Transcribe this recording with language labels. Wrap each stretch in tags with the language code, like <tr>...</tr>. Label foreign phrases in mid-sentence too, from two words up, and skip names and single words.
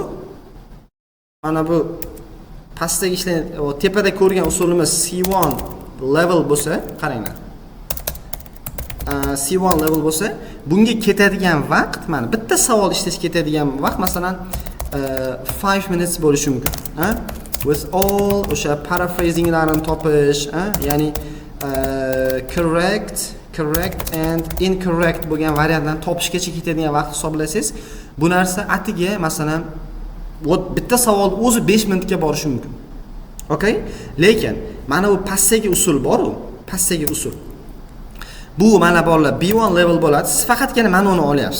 <uz>Mana bu pastdagi ishlanayotgan, tepada ko'rgan usulimiz C1 level bo'lsa, qaranglar. C1 level bo'lsa, bunga ketadigan vaqt, mana bitta savol ishlash ketadigan vaqt masalan 5 minutes bo'lishi mumkin.</uz> <en>With all</en> <uz>o'sha paraphrasinglarni topish, ya'ni</uz> <en>correct and incorrect</en> <uz>bo'lgan variantlarni topishgacha ketadigan vaqt hisoblasangiz, bu narsa atiga masalan bitta savol o'zi 5 minutga borishi mumkin. Okay? Lekin mana bu pastdagi usul bor-ku, pastdagi usul. Bu mana bolalar B1 level bo'ladi. Siz faqatgina mana uni olyapsiz.</uz>